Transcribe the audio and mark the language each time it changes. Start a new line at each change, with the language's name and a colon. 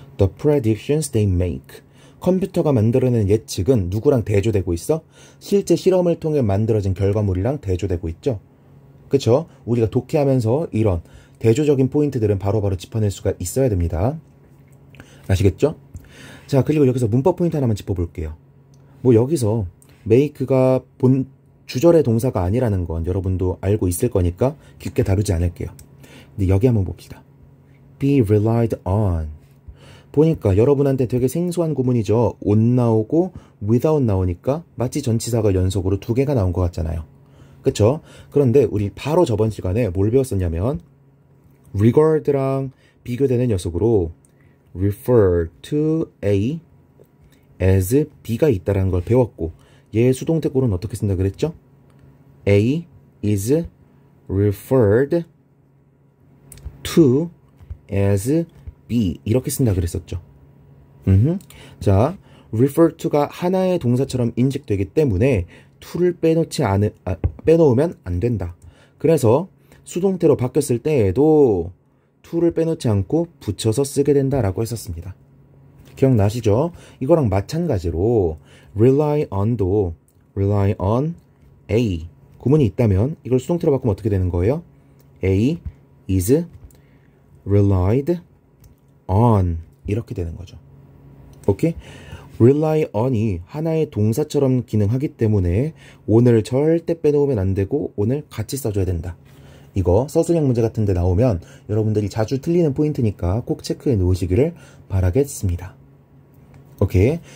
English: The predictions they make.
Korean: 컴퓨터가 만들어낸 예측은 누구랑 대조되고 있어? 실제 실험을 통해 만들어진 결과물이랑 대조되고 있죠. 그쵸? 우리가 독해하면서 이런 대조적인 포인트들은 바로바로 짚어낼 수가 있어야 됩니다. 아시겠죠? 자, 그리고 여기서 문법 포인트 하나만 짚어볼게요. 뭐 여기서 make가 본 주절의 동사가 아니라는 건 여러분도 알고 있을 거니까 깊게 다루지 않을게요. 근데 여기 한번 봅시다.
English: be relied on.
Korean: 보니까 여러분한테 되게 생소한 구문이죠. on 나오고 without 나오니까 마치 전치사가 연속으로 두 개가 나온 것 같잖아요. 그쵸? 그런데 우리 바로 저번 시간에 뭘 배웠었냐면 regard랑 비교되는 녀석으로
English: refer to A as B
Korean: 가 있다라는 걸 배웠고, 얘의 수동태꼴은 어떻게 쓴다 그랬죠?
English: A is referred to as B
Korean: 이렇게 쓴다 그랬었죠. 자, refer to가 하나의 동사처럼 인식되기 때문에 to를 빼놓으면 안 된다. 그래서 수동태로 바뀌었을 때에도 to를 빼놓지 않고 붙여서 쓰게 된다라고 했었습니다. 기억나시죠? 이거랑 마찬가지로 rely on도
English: rely on A
Korean: 구문이 있다면 이걸 수동태로 바꾸면 어떻게 되는 거예요?
English: A is relied on
Korean: 이렇게 되는 거죠. 오케이? rely on이 하나의 동사처럼 기능하기 때문에 on을 절대 빼놓으면 안 되고 on을 같이 써줘야 된다. 이거 서술형 문제 같은 데 나오면 여러분들이 자주 틀리는 포인트니까 꼭 체크해 놓으시기를 바라겠습니다. 오케이.